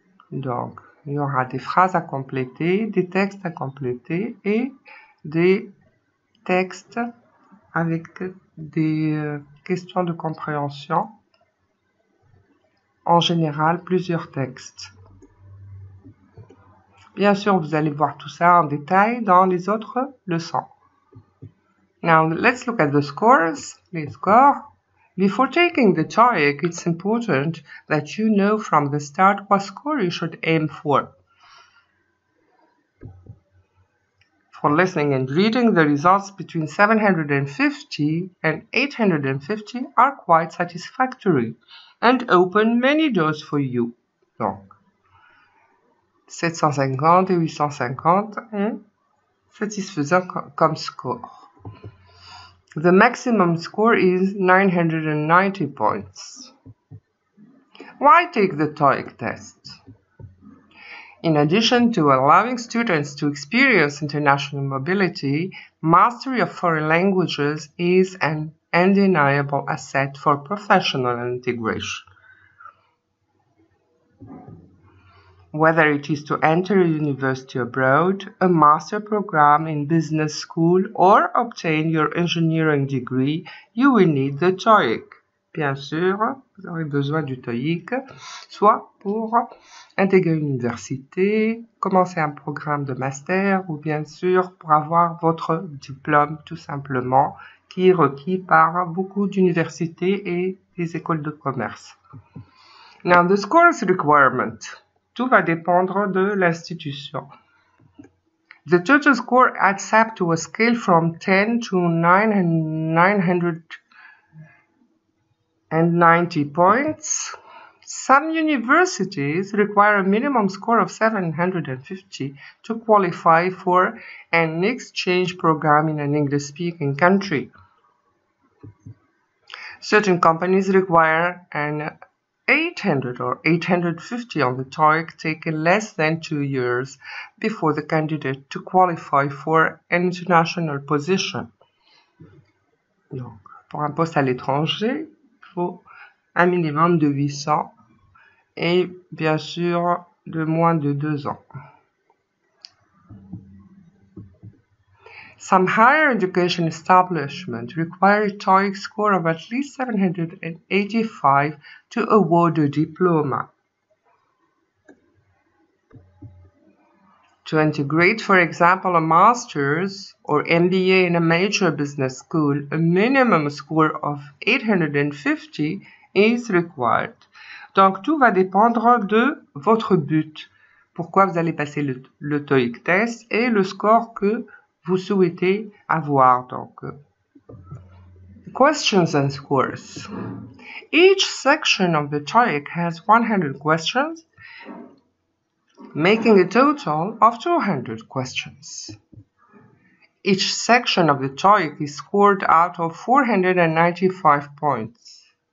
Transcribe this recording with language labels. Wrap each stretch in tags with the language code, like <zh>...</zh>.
<fr>Donc, il y aura des phrases à compléter, des textes à compléter et des textes avec des questions de compréhension. En général, plusieurs textes. Bien sûr, vous allez voir tout ça en détail dans les autres leçons.</fr> <en>Now, let's look at the scores.</en> <fr>Les scores.</fr> <en>Before taking the TOEIC, it's important that you know from the start what score you should aim for. For listening and reading, the results between 750 and 850 are quite satisfactory and open many doors for you.</en> <fr>Donc, 750 et 850 est satisfaisant comme score.</fr> <en>The maximum score is 990 points. Why take the TOEIC test? In addition to allowing students to experience international mobility, mastery of foreign languages is an undeniable asset for professional integration. Whether it is to enter a university abroad, a master program in business school, or obtain your engineering degree, you will need the TOEIC.</en> <fr>Bien sûr, vous aurez besoin du TOEIC, soit pour intégrer une université, commencer un programme de master, ou bien sûr pour avoir votre diplôme tout simplement, qui est requis par beaucoup d'universités et des écoles de commerce.</fr> <en>Now, the scores requirement.</en> <fr>Tout va dépendre de l'institution.</fr> <en>The total score adds up to a scale from 10 to 990 points. Some universities require a minimum score of 750 to qualify for an exchange program in an English-speaking country. Certain companies require an 800 or 850 on the TOEIC taken less than 2 years before the candidate to qualify for an international position.</en> <fr>Donc, pour un poste à l'étranger, il faut un minimum de 800 et bien sûr de moins de 2 ans.</fr> <en>Some higher education establishments require a TOEIC score of at least 785 to award a diploma. To integrate, for example, a master's or MBA in a major business school, a minimum score of 850 is required.</en> <fr>Donc, tout va dépendre de votre but. Pourquoi vous allez passer le TOEIC test et le score que vous souhaitez avoir.</fr> <en>Donc, questions and scores. Each section of the TOEIC has 100 questions, making a total of 200 questions. Each section of the TOEIC is scored out of 495 points.</en>